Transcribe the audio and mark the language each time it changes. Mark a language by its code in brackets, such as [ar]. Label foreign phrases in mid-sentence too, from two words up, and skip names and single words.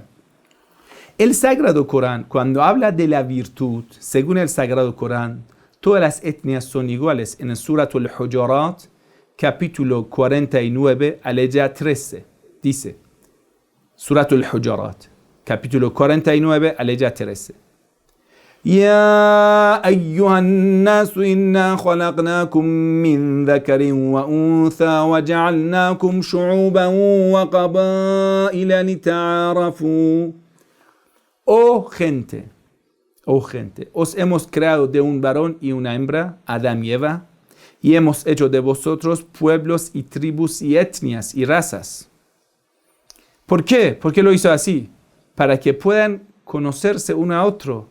[es] El Sagrado Corán, cuando habla de la virtud, según el Sagrado Corán, todas las etnias son iguales. En el Surat Al-Hujurat, capítulo 49, aleya 13, dice, Surat Al-Hujurat, capítulo 49, aleya 13. [ar] يا أيها الناس إنا خلقناكم من ذكر وأنثى وجعلناكم شعوبا وقبائل لتعارفوا. [es] Oh gente, os hemos creado de un varón y una hembra, Adán y Eva, y hemos hecho de vosotros pueblos y tribus y etnias y razas. ¿Por qué? ¿Por qué lo hizo así? Para que puedan conocerse uno a otro.